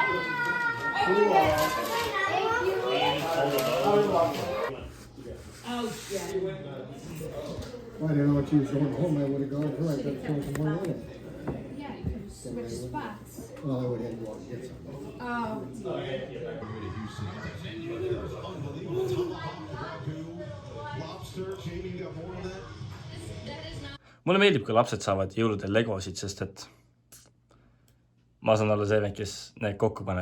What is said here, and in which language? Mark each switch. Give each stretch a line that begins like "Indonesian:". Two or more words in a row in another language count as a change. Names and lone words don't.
English: Oh, yeah. Well, I didn't know what you was going home. I would have gone through. I could have thrown some more in it. Yeah, you can switch spots. Well, I would have to go out and get some.
Estonian: Mulle meeldib, kui lapsed saavad jõuludel legosid, sest et ma saan olla see, kes need kokku paneb.